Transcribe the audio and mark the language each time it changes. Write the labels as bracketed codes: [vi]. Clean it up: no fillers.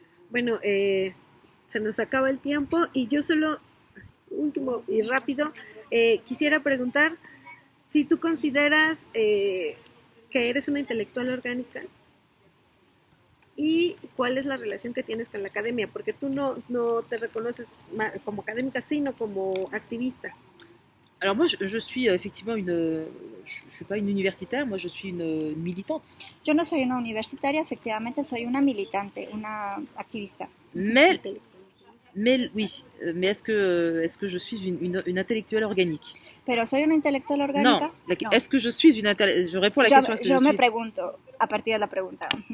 [es] Bueno, se nos acaba el tiempo y yo solo, último y rápido, quisiera preguntar si tú consideras que eres una intelectual orgánica. ¿Y cuál es la relación que tienes con la academia? Porque tú no te reconoces como académica, sino como activista. [fr] Alors moi, je suis effectivement je suis pas une universitaire, moi je suis une militante. [es] Yo no soy una universitaria, efectivamente soy una militante, una activista. [fr] Mais oui, mais est-ce que je suis une intellectuelle organique? [es] Pero soy una intelectual orgánica. [fr] Non. Est-ce que je suis une intellectuelle? Je réponds à la question. [es] Yo me pregunto a partir de la pregunta.